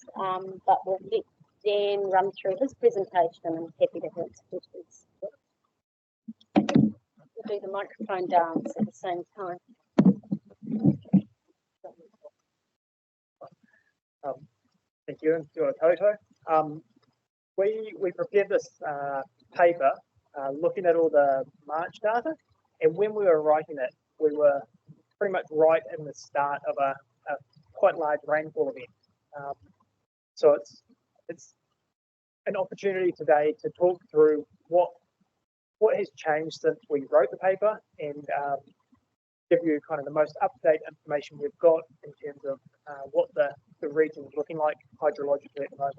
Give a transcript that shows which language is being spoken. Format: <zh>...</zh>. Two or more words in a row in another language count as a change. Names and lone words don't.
<en>But we'll let Dan run through his presentation, and happy to answer questions. We'll do the microphone dance at the same time. Thank you, and</en> <mi>kia ora koutou.</mi> <en>We prepared this paper looking at all the March data, and when we were writing it, we were pretty much right in the start of a quite large rainfall event. So it's an opportunity today to talk through what has changed since we wrote the paper, and give you kind of the most up-to-date information we've got in terms of what the region is looking like hydrologically at the moment.</en>